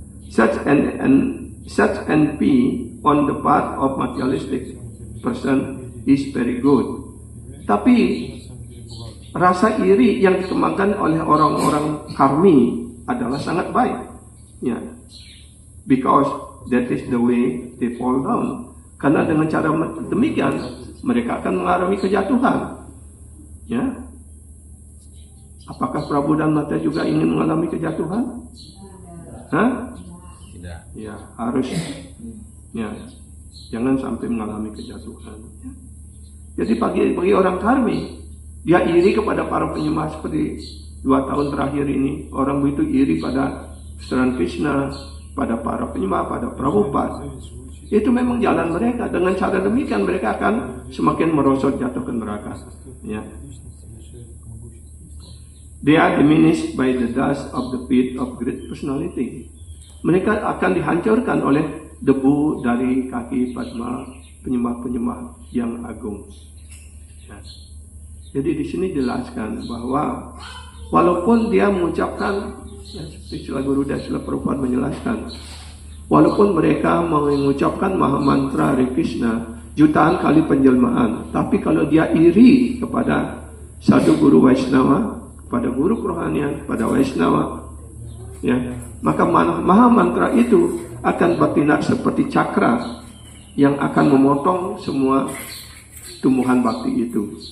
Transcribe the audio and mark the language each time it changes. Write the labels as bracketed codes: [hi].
[en] Such envy on the part of materialistic person is very good. [id] Tapi rasa iri yang dikembangkan oleh orang-orang karmi adalah sangat baik. Ya. [en] Because that is the way they fall down. [id] Karena dengan cara demikian mereka akan mengalami kejatuhan. Ya. Apakah Prabu dan Mata juga ingin mengalami kejatuhan? Hah? Tidak. Ya, harus. Ya. Jangan sampai mengalami kejatuhan. Ya. Jadi bagi orang karmi, dia iri kepada para penyembah seperti 2 tahun terakhir ini. Orang begitu iri pada Sri Krishna, pada para penyembah, pada Prabhupada. Itu memang jalan mereka. Dengan cara demikian mereka akan semakin merosot jatuh ke neraka. Ya. [en] They are diminished by the dust of the feet of great personality. [id] Mereka akan dihancurkan oleh debu dari kaki Padma penyembah-penyembah yang agung. Ya. Jadi di sini jelaskan bahwa walaupun dia mengucapkan, ya, seperti Srila Guru dan Srila Prabhupada menjelaskan, walaupun mereka mengucapkan Maha Mantra Hare Krishna jutaan kali penjelmaan, tapi kalau dia iri kepada satu guru Vaishnava, kepada guru kerohanian, kepada Vaishnava, ya, maka Maha Mantra itu akan bertindak seperti cakra yang akan memotong semua tumbuhan bakti itu.